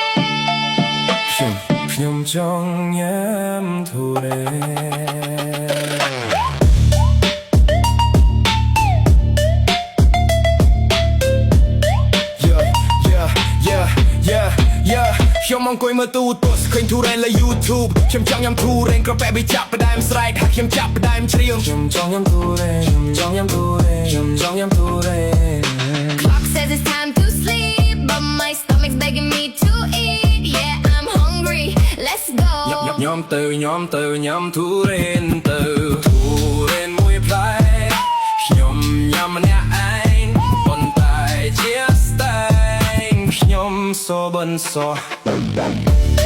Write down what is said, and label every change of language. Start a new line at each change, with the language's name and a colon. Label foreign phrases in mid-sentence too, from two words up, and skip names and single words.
Khmer: ខ្ញុំចង់ញ៉ាំធូរេខ្ញុំអង្គុយមើលទូទស្សន៍ឃើញធូរេនលើ YouTube ខ្ញុំចង់ញ៉ាំធូរេនក្រពែបិចាប់ផ្ដើមស្រែកហើយខ្ញុំចាប់ផ្ដើមច្រៀងខ្ញុំចង់ញ៉ាំធូរេនខ្ញុំចង់ញ៉ាំធូរេនខ្ញុំចង់ញ៉ាំធូរេន
English: Clock says it's time to sleep but my stomach's begging me to eat yeah I'm hungry let's go
Khmer: ញ៉ាំទៅញ៉ាំធូរេនទៅធូរេនមួយផ្លែខ្ញុំញ៉ាំម្នាក់ឯងប៉ុន្តែជាស្តែងខ្ញុំសូបិនសោះ